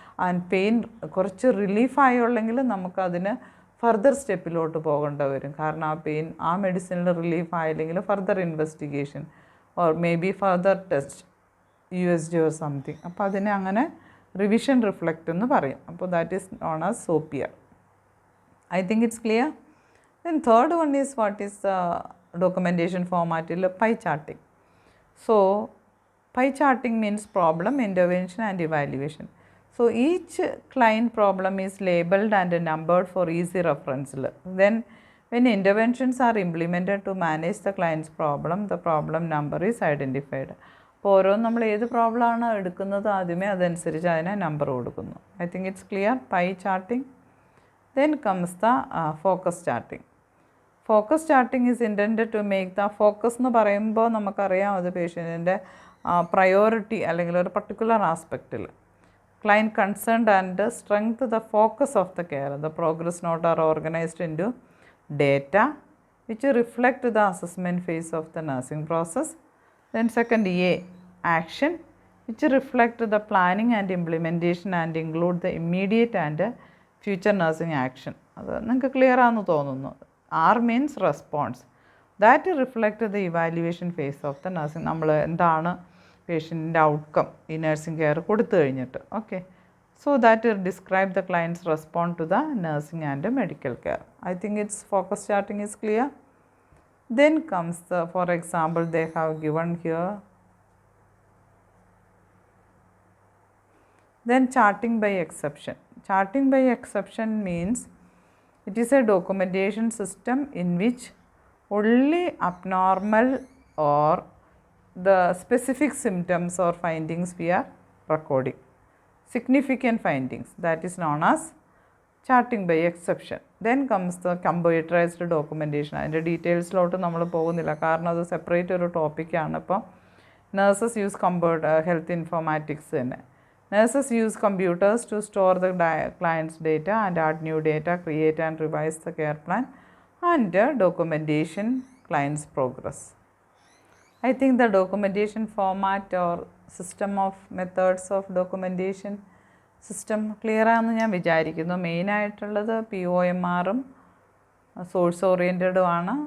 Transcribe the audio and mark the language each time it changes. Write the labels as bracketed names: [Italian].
[Malayalam] And pain കുറച്ച് റിലീഫായുള്ളെങ്കിൽ നമുക്കതിന് further സ്റ്റെപ്പിലോട്ട് പോകേണ്ടി വരും. കാരണം ആ പെയിൻ ആ മെഡിസിനിൽ relief ആയില്ലെങ്കിൽ further investigation [English] Or may be further test USG or something. [Malayalam] അപ്പോൾ അതിനെ അങ്ങനെ റിവിഷൻ റിഫ്ലക്റ്റ് എന്ന് പറയും. [English] അപ്പോൾ that is known as SOAPIER. I think it's clear. Then third one is what is documentation format il pie charting. So pie charting means problem, intervention and evaluation. So each client problem is labeled and numbered for easy reference. Then when interventions are implemented to manage the client's problem, the problem number is identified. [Malayalam] അപ്പോൾ ഓരോന്നും നമ്മൾ ഏത് problem ആണ് എടുക്കുന്നത് ആദ്യമേ അതനുസരിച്ച് അതിനെ number കൊടുക്കുന്നു. [English] I think it's clear. Pie charting. Then comes the focus charting. Focus charting is intended to make the focus [Malayalam] എന്ന് പറയുമ്പോൾ നമുക്കറിയാം അത് പേഷ്യൻറ്റിൻ്റെ പ്രയോറിറ്റി അല്ലെങ്കിൽ ഒരു particular ആസ്പെക്റ്റിൽ [English] client concerned and strength the focus of the care. The progress note are organized into data which reflect the assessment phase of the nursing process. Then second A, action which reflect the planning and implementation and include the immediate and future nursing action. [Malayalam] അത് നിങ്ങൾക്ക് clear ആണെന്ന് തോന്നുന്നു. [English] R means response. That reflect the evaluation phase of the nursing. [Malayalam] നമ്മൾ എന്താണ് പേഷ്യൻറ്റിൻ്റെ outcome ഈ nursing care കൊടുത്തു കഴിഞ്ഞിട്ട്. [English] Okay, so that describe the clients respond to the nursing and medical care. I think it's focus charting is clear. Then comes the, for example, they have given here. Then charting by exception. Charting by exception means it is a documentation system in which only abnormal or the specific symptoms or findings we are recording. Significant findings, that is known as charting by exception. Then comes the computerized documentation. [Malayalam] അതിൻ്റെ ഡീറ്റെയിൽസിലോട്ട് നമ്മൾ പോകുന്നില്ല കാരണം അത് separate ഒരു ടോപ്പിക്കാണ്. [English] ഇപ്പോൾ nurses use health informatics തന്നെ. Nurses use computers to store the client's data and add new data, create and revise the care plan and documentation client's progress. I think the documentation format or system of methods of documentation system clear [Malayalam] ആണെന്ന് ഞാൻ വിചാരിക്കുന്നു. മെയിനായിട്ടുള്ളത് POMRഉം source ഓറിയൻറ്റഡും ആണ്.